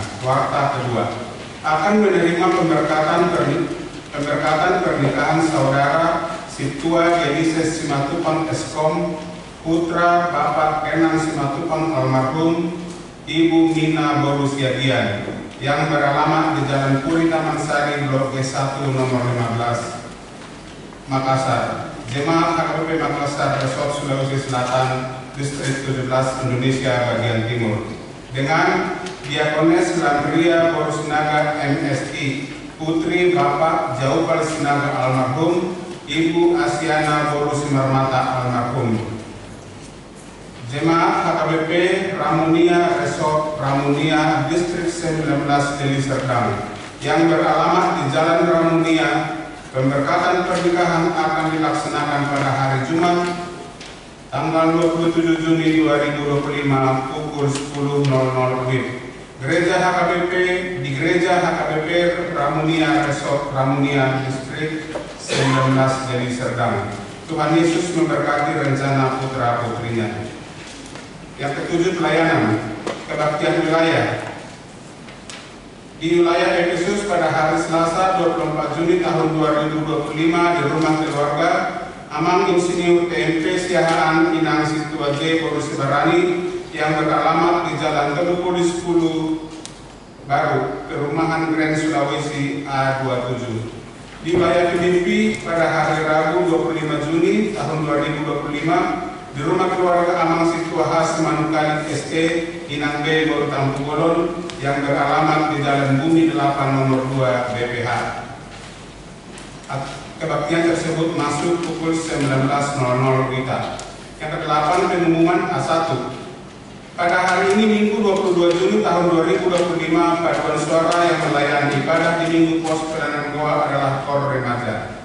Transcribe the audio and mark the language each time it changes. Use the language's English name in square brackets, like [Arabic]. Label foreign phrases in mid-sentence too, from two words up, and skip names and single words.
[Indonesian] Warta kedua akan menerima pemberkatan pernikahan saudara Situa Genises Simatupang Eskom, putra Bapak Kenan Simatupang almarhum Ibu Mina Borusiadian yang beralamat di Jalan Puri Taman Sari Blok G1 nomor 15 Makassar. Jemaat HKBP Makassar Resort Sulawesi Selatan Distrik 17 Indonesia bagian timur dengan Diakones Landria Borusinaga MSI, putri Bapak Jaubal Sinaga almarhum, Ibu Asiana Borusimarmata almarhum. Jemaat HKBP Ramunia Resort Ramunia Distrik 19 Deli Serdang yang beralamat di Jalan Ramunia. Pemberkatan pernikahan akan dilaksanakan pada hari Jumat tanggal 27 Juni 2025 pukul 10.00 WIB. Gereja HKBP di Gereja HKBP Ramunia Resort Ramunia Distrik 19 Deli Serdang. Tuhan Yesus memberkati rencana putra-putrinya. Yang ketujuh, pelayanan. kebaktian wilayah. Di wilayah Efesus pada hari Selasa 24 Juni tahun 2025 di rumah keluarga Amang Insinyur TMP Siahaan Inang Situa J. Borusi Barani yang beralamat di Jalan Telukuri 10 Baru, Perumahan Grand Sulawesi A27. Di wilayah Filipi pada hari Rabu 25 Juni tahun 2025 di rumah keluarga Amang Situa Has Manukali SE Inang B. Boru Tampugolon yang beralamat di Jalan Bumi 8 nomor 2 BPH. Kebaktian tersebut masuk pukul 19.00 WITA. Yang ke-8, pengumuman A1. Pada hari ini Minggu 22 Juni tahun 2025, paduan suara yang melayani ibadah di Minggu Pos Pelayanan Goa adalah KOR Remaja.